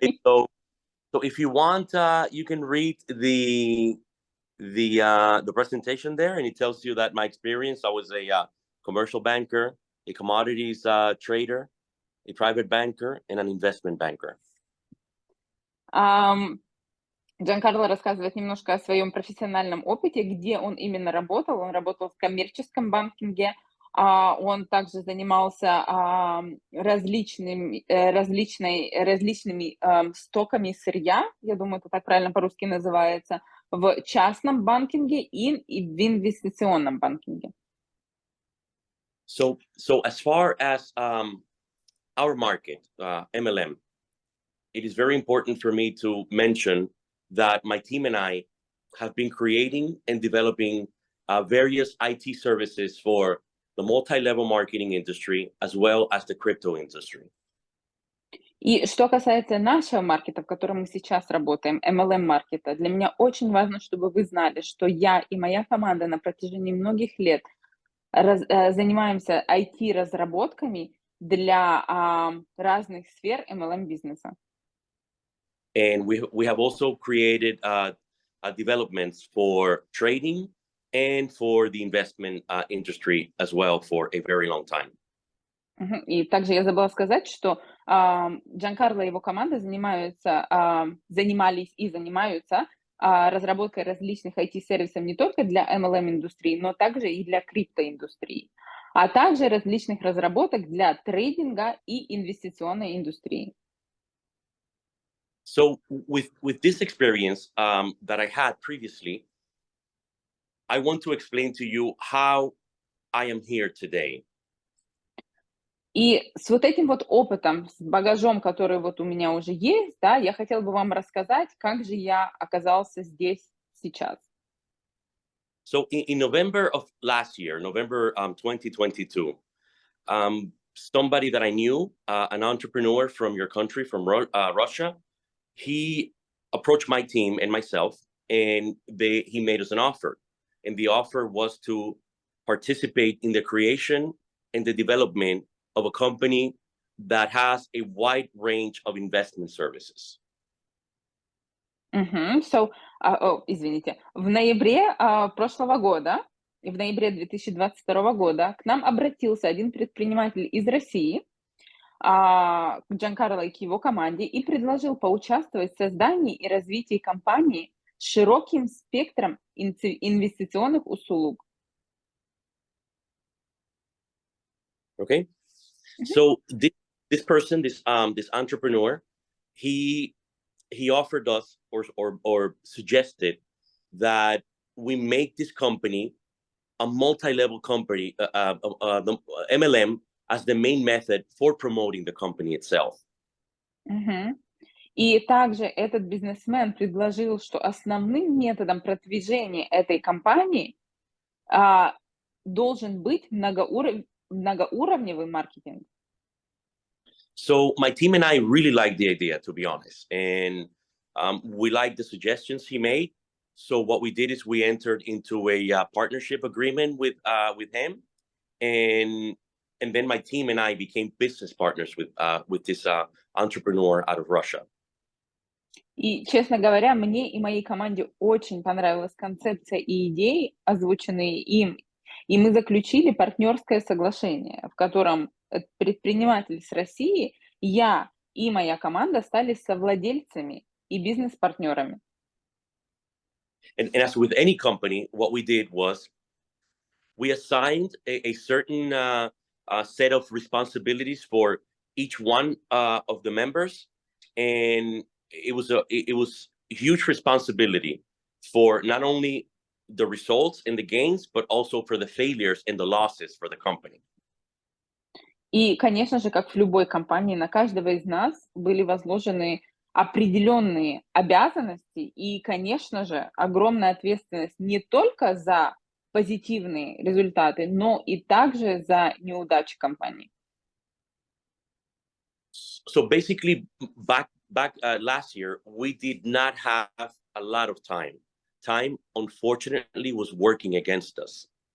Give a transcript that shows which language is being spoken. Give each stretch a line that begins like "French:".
English: Okay, so if you want, you can read the presentation there, and it tells you that my experience, I was a commercial banker, a commodities trader, a private banker, and an investment banker.
Russian: Giancarlo рассказывает немножко о своем профессиональном опыте, где он именно работал. Он работал в коммерческом банкинге, он также занимался различными стоками сырья, я думаю, это так правильно по-русски называется, в частном банкинге и в инвестиционном банкинге.
English: So as far as our market, MLM, it is very important for me to mention that my team and I have been creating and developing various IT services for the multi-level marketing industry as well as the crypto industry.
Russian: И что касается нашего маркета, в котором мы сейчас работаем, MLM-маркета, для меня очень важно, чтобы вы знали, что я и моя команда на протяжении многих лет занимаемся IT-разработками для разных сфер MLM-бизнеса.
English: And we have also created developments for trading and for the investment industry as well for a very long time.
Russian: И также я забыла сказать, что Giancarlo и его команда занимались и занимаются разработкой различных IT-сервисов не только для MLM-индустрии, но также и для криптоиндустрии, а также различных разработок для трейдинга и инвестиционной индустрии.
English: So with this experience that I had previously, I want to explain to you how I am here today.
Russian: И с вот этим вот опытом, с багажом, который вот у меня уже есть, да, я хотела бы вам рассказать, как же я оказался здесь сейчас.
English: So in November of last year, November 2022, somebody that I knew, an entrepreneur from your country, from Russia, he approached my team and myself, and he made us an offer. And the offer was to participate in the creation and the development of a company that has a wide range of investment services.
Russian: Извините. В ноябре прошлого года, в ноябре 2022 года к нам обратился один предприниматель из России, к Giancarlo и к его команде, и предложил поучаствовать в создании и развитии компании с широким спектром инвестиционных услуг.
English: Okay, so this person, this entrepreneur, he offered us or suggested that we make this company a multi-level company, the MLM as the main method for promoting the company itself.
Russian: И также этот бизнесмен предложил, что основным методом продвижения этой компании должен быть многоуровневый маркетинг.
English: So my team and I really liked the idea, to be honest, and we liked the suggestions he made. So what we did is we entered into a partnership agreement with him, and then my team and I became business partners with this entrepreneur out of Russia.
Russian: И, честно говоря, мне и моей команде очень понравилась концепция и идеи, озвученные им, и мы заключили партнерское соглашение, в котором предприниматель с России, я и моя команда стали совладельцами и бизнес-партнерами.
English: And as with any company, what we did was we assigned a certain set of responsibilities for each one of the members, and it was a huge responsibility for not only the results and the gains, but also for the failures and the losses for the company.
Russian: И, конечно же, как в любой компании, на каждого из нас были возложены определенные обязанности и, конечно же, огромная ответственность не только за позитивные результаты, но и также за неудачи компании.
English: So basically, back last year, we did not have a lot of time. Time, unfortunately, was working against us.